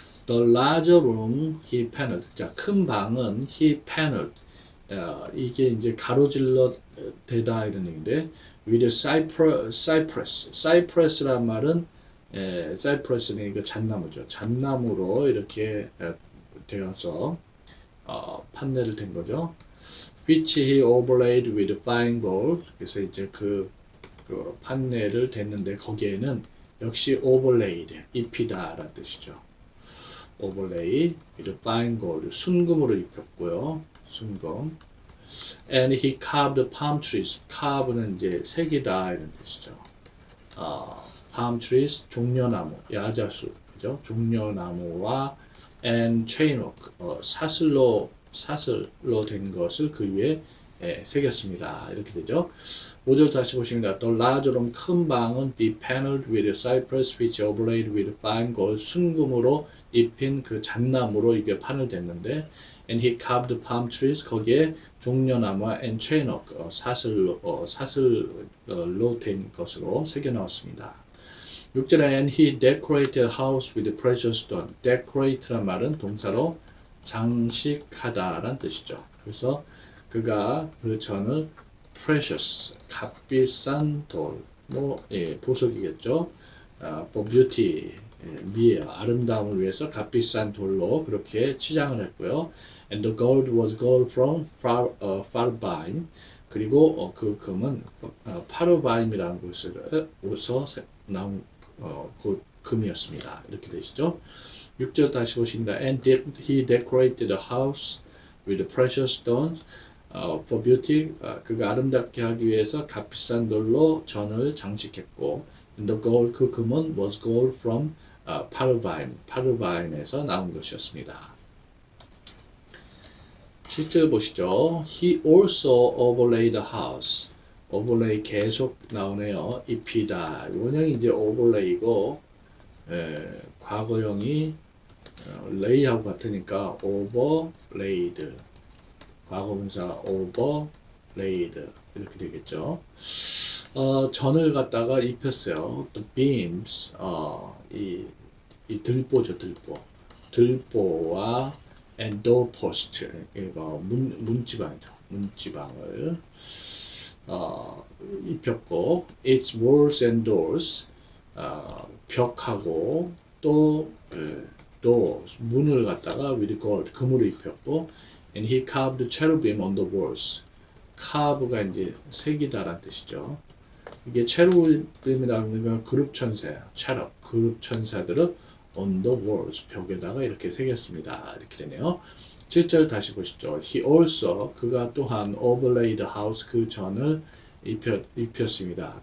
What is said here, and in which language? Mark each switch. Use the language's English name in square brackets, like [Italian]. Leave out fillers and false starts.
[English] The larger room he paneled. [Korean] 자, 큰 방은 [English] he paneled. [Korean] 이게 이제 가로질러 대다 이런 얘기인데 [English] with cypress. [Korean] cypress란 말은 cypress는 이거 잣나무죠. 잣나무로 이렇게 되어서 판넬을 댄 거죠. [English] which he overlaid with fine gold. [Korean] 그래서 이제 그 판넬을 댔는데 거기에는 역시 overlaid, 입히다라는 뜻이죠. [English] overlay with fine gold, [Korean] 순금으로 입혔고요. 순금. [English] And he carved palm trees. [Korean] carve는 이제 새기다 이런 뜻이죠. [English] palm trees, [Korean] 종려나무, 야자수, 그죠? 종려나무와 [English] and chainwork, [Korean] 사슬로 된 것을 그 위에 새겼습니다. 이렇게 되죠. [English] 5절 다시 보시면 The larger room, [Korean] 큰 방은 [English] be paneled with cypress which overlaid with fine gold, [Korean] 순금으로 입힌 그 잣나무로 이게 판을 댔는데 [English] and he carved palm trees, [Korean] 거기에 종려나무와 [English] and chainwork, [Korean] 사슬로 된 것으로 새겨 넣었습니다. [English] 6절에 and he decorated a house with precious stone. [Korean] decorate란 말은 동사로 장식하다란 뜻이죠. 그래서 그가 그 전을 precious, 값비싼 돌, 보석이겠죠. [English] for beauty, [Korean] 미에 아름다움을 위해서 값비싼 돌로 그렇게 치장을 했고요. [English] And the gold was gold from Parvaim. [Korean] 그리고 그 금은 파르바임이라는 곳에서 나온 그 금이었습니다. 이렇게 되시죠. 6절 다시 보십니다. [English] And he decorated the house with precious stones for beauty. [Korean] 그가 아름답게 하기 위해서 값비싼 돌로 전을 장식했고, [English] and the gold, [Korean] 그 금은 [English] was gold from Parvaim, [Korean] 파르바임에서 나온 것이었습니다. 7절 보시죠. [English] He also overlaid the house. [Korean] overlay 계속 나오네요. 입히다. 원형이 이제 overlay고, 과거형이 lay하고 같으니까 overlaid. 과거분사 overlaid. 이렇게 되겠죠. 전을 갖다가 입혔어요. [English] The beams, [Korean] 이 들보죠, 들보. 들보와 and doorpost, 이거 문지방이죠. 문지방을 입혔고, [English] its walls and doors, [Korean] 벽하고 또 [English] doors, [Korean] 문을 갖다가 [English] with gold, [Korean] 금으로 입혔고, [English] and he carved cherubim on the walls. [Korean] carve가 이제 새기다란 뜻이죠. 이게 체루빔이라는 건 그룹 천사예요. cherub, 그룹 천사들을 [English] on the walls, [Korean] 벽에다가 이렇게 새겼습니다. 이렇게 되네요. 7절 다시 보시죠. [English] He also, [Korean] 그가 또한 [English] overlaid the house, [Korean] 그 전을 입혔습니다.